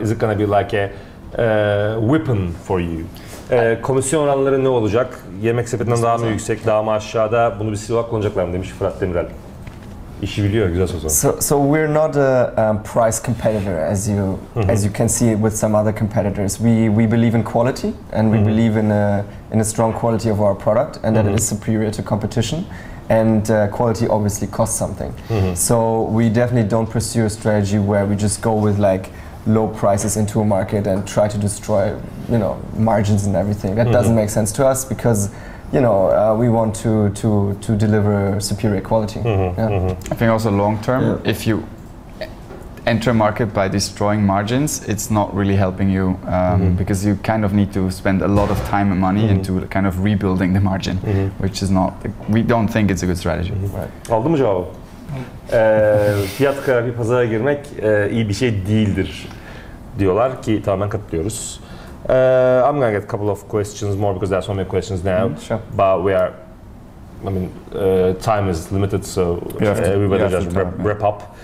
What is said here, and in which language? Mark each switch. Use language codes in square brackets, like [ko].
[en] Is it gonna be like a weapon for you? [tr] Komisyon oranları ne olacak? Yemek Sepeti'nden daha mı yüksek, daha mı aşağıda? Bunu bir silah kullanacaklar mı demiş Fırat Demirel. İşi biliyor, güzel soru. [en] So we're not a price competitor as you can see with some other competitors. We believe in quality and we believe in a strong quality of our product and that it is superior to competition. And quality obviously costs something. So we definitely don't pursue a strategy where we just go with like low prices into a market and try to destroy, you know, margins and everything. That doesn't make sense to us because, you know, we want to deliver superior quality. I think also long term, if you enter a market by destroying margins, it's not really helping you because you kind of need to spend a lot of time and money into kind of rebuilding the margin, which is not. We don't think it's a good strategy. Right. [tr] Aldın mı cevabı? Fiyat kırarak bir pazara girmek iyi bir şey değildir diyorlar ki tamamen katılıyoruz. [en] I'm gonna get a couple of questions more because there are so many questions now. Sure. But we are, I mean, time is limited, so we better just wrap up.